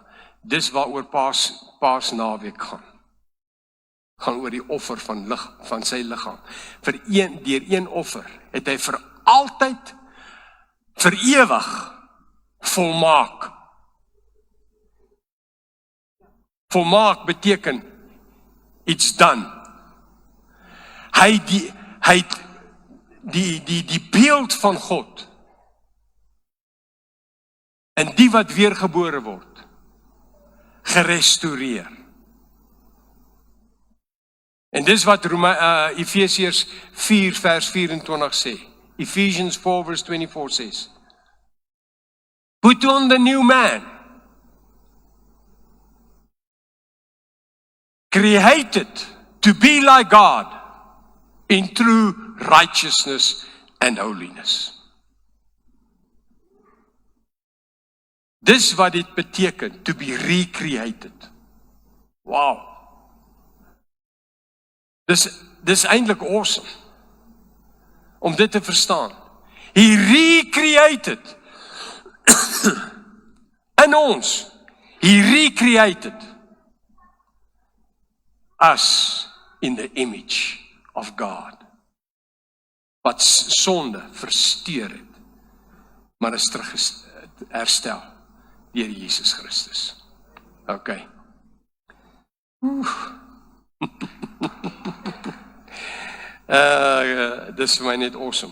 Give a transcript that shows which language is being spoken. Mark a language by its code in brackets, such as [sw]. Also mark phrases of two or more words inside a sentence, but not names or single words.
[af] Dis waaroor Paasnaweek gaan. Gaan oor die offer van sy liggaam. Deur een offer het hy vir altyd, vir ewig volmaak. Volmaak beteken [en] it's done. [af] Hy het die beeld van God en die wat weergebore word gerestoreer. En dis wat Efesiërs 4 vers 24 sê. [en] Ephesians 4 verse 24 says, put on the new man, created to be like God in true righteousness and holiness. [af] Dis wat dit beteken, [en] to be recreated. Wow. [af] Dis eintlik awesome, om dit te verstaan. [en] He recreated, in ons, he recreated us in the image of God. [af] Wat sonde versteur het, maar is terug herstel deur Jesus Christus. OK. Dis vir my net awesome.